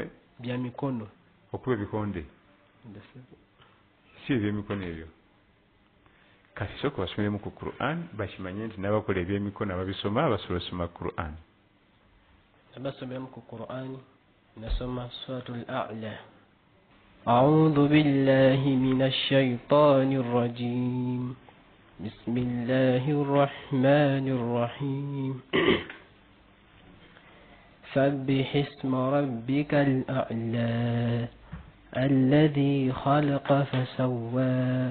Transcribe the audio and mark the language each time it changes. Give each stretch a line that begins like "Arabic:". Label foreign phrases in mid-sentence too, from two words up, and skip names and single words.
Ganda: Bya mikono. Okuba ebikonde. Si ebyemikono ebyo. Kati sooka basomere ku Quran bakimanye nti n'abakola ebyemikono ababisoma basobola osoma Quran. Abasomera mu Quran nasoma Suratul A'la.
Arabic: أعوذ بالله من الشيطان الرجيم. بسم الله الرحمن الرحيم. سبح اسم ربك الأعلى الذي خلق فسوى